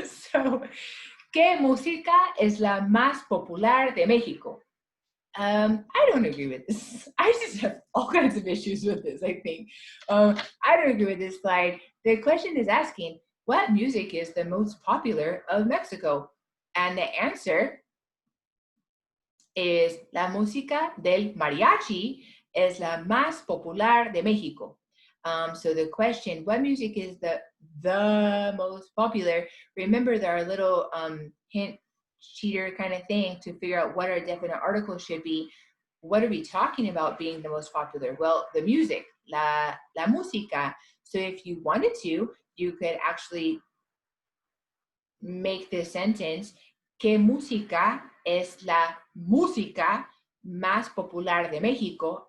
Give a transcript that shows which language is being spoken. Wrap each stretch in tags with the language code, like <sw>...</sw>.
<en>So,</en> <es>¿qué música es la más popular de México?</es> <en>I don't agree with this. I just have all kinds of issues with this, I think. I don't agree with this slide. The question is asking, what music is the most popular of Mexico? And the answer is</en> <es>la música del mariachi es la más popular de México.</es> <en>So the question, what music is the most popular? Remember, there are little hint cheater kind of thing to figure out what our definite article should be. What are we talking about being the most popular? Well, the music, la música. So if you wanted to, you could actually make this sentence,</en> <es>¿qué música es la música más popular de México?</es>